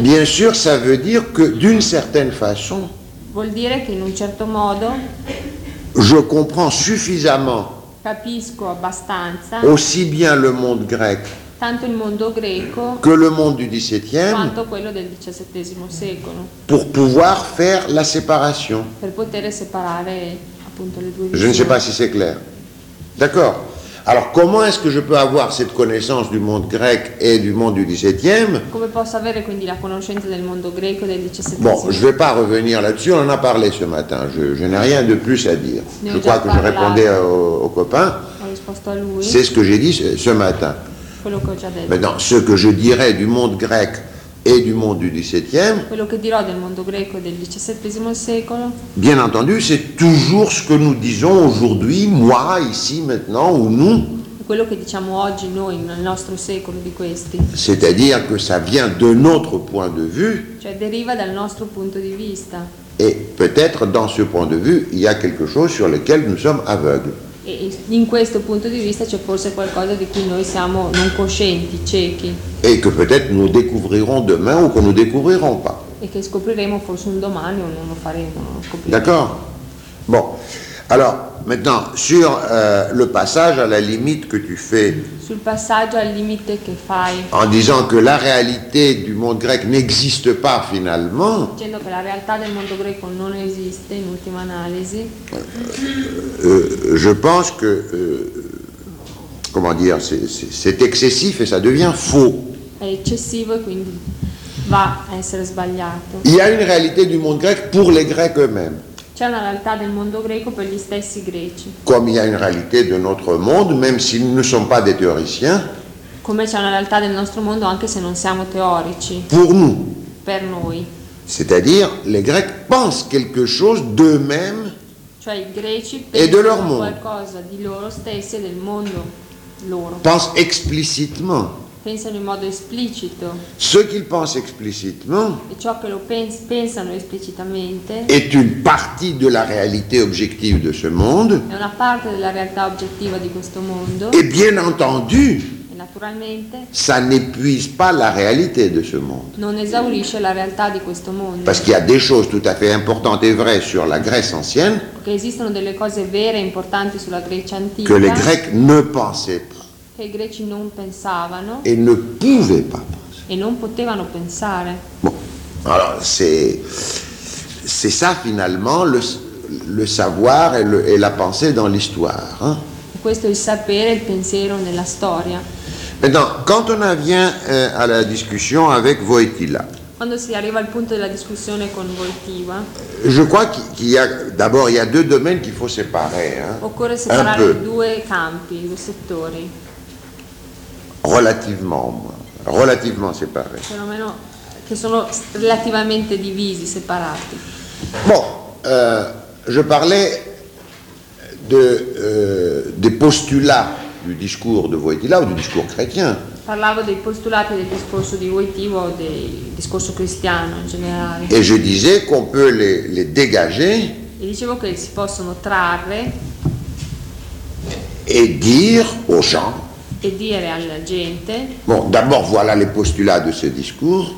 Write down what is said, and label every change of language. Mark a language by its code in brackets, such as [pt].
[fr] Bien sûr, ça veut dire que d'une certaine façon, [it] vuol dire che in un certo modo, [fr] je comprends suffisamment, [it] capisco abbastanza, [fr] aussi bien le monde grec, [it] tanto il mondo greco, [fr] que le monde du XVIIe, [it] quanto quello del XVII secolo, [fr] pour pouvoir faire la séparation, [it] per poter separare. [fr] Je ne sais pas si c'est clair. D'accord. Alors comment est-ce que je peux avoir cette connaissance du monde grec et du monde du 17e? [it] Come posso avere quindi la conoscenza del mondo greco del 17e? [fr] Bon, je ne vais pas revenir là-dessus, on en a parlé ce matin. Je n'ai rien de plus à dire. Je crois que [it] parlato. [fr] Je répondais au copain. [it] Ho risposto a lui. [fr] C'est ce que j'ai dit ce matin. [it] Quello che ho già detto. [fr] Maintenant, ce que je dirais du monde grec et du monde du 17e. [it] Quello che dirò del mondo greco del 17 secolo. [fr] Bien entendu, c'est toujours ce que nous disons aujourd'hui, moi, ici, maintenant, ou nous. [it] Quello che diciamo oggi noi nel nostro secolo di questi. [fr] C'est-à-dire que ça vient de notre point de vue. [it] Cioè deriva dal nostro punto di vista. [fr] Et peut-être dans ce point de vue, il y a quelque chose sur lequel nous sommes aveugles. [it] E in questo punto di vista c'è forse qualcosa di cui noi siamo non coscienti, ciechi. [fr] Et que peut-être nous découvrirons demain ou que nous découvrirons pas. [it] E che scopriremo forse un domani o non lo faremo, non lo scopriremo. [fr] D'accord. Bon. Alors, maintenant sur le passage à la limite que tu fais. [it] Sul passaggio al limite che fai. [fr] En disant que la réalité du monde grec n'existe pas finalement. [it] Dicendo che la realtà del mondo greco non esiste in ultima analisi. [fr] Je pense que comment dire, c'est excessif et ça devient faux. [it] È eccessivo e quindi va a essere sbagliato. [fr] Il y a une réalité du monde grec pour les Grecs eux-mêmes. [it] C'è una realtà del mondo greco per gli stessi greci. [fr] Comme il y a une réalité de notre monde, même si nous ne sommes pas des théoriciens. [it] Come c'è una realtà del nostro mondo anche se non siamo teorici. [fr] Pour nous. [it] Per noi. [fr] C'est-à-dire, les Grecs pensent quelque chose d'eux-mêmes. [it] Cioè i greci pensano e [fr] de leur monde. [it] Qualcosa di loro stessi e del mondo loro. [fr] Pensent explicitement. [it] Pensano in modo esplicito. [fr] Ce qu'ils pensent explicitement. [it] E ciò che lo pensano esplicitamente. [fr] Est une partie de la réalité objective de ce monde. [it] È una parte della realtà obiettiva di questo mondo. [fr] Et bien entendu. [it] E naturalmente. [fr] Ça n'épuise pas la réalité de ce monde. [it] Non esaurisce la realtà di questo mondo. [fr] Parce qu'il y a des choses tout à fait importantes et vraies sur la Grèce ancienne. [it] Che esistono delle cose vere e importanti sulla Grecia antica. [fr] Que les Grecs ne pensaient pas. [it] Che i greci non pensavano [fr] e ne pouvaient pas penser. [it] E non potevano pensare. [fr] Bon. Alors, c'est ça finalement le savoir et la pensée dans l'histoire. Hein? [it] Questo è il sapere e il pensiero nella storia. [fr] Maintenant, quand on en vient à la discussion avec Wojtyla. [it] Quando si arriva al punto della discussione con Wojtyla. [fr] Je crois qu'il y a d'abord il y a deux domaines qu'il faut séparer. Hein? [it] Occorre separare due campi, due settori. [fr] Relativement séparés. [it] Fenomeno che sono relativamente divisi, separati. [fr] Bon, je parlais des postulats du discours de Wojtyla ou du discours chrétien. [it] Parlavo dei postulati del discorso di Wojtyla o del discorso cristiano in generale. [fr] Et je disais qu'on peut les dégager. [it] E dicevo che si possono trarre. [fr] Et dire aux gens. [it] E dire alla gente. [fr] Bon, d'abord voilà les postulats de ce discours.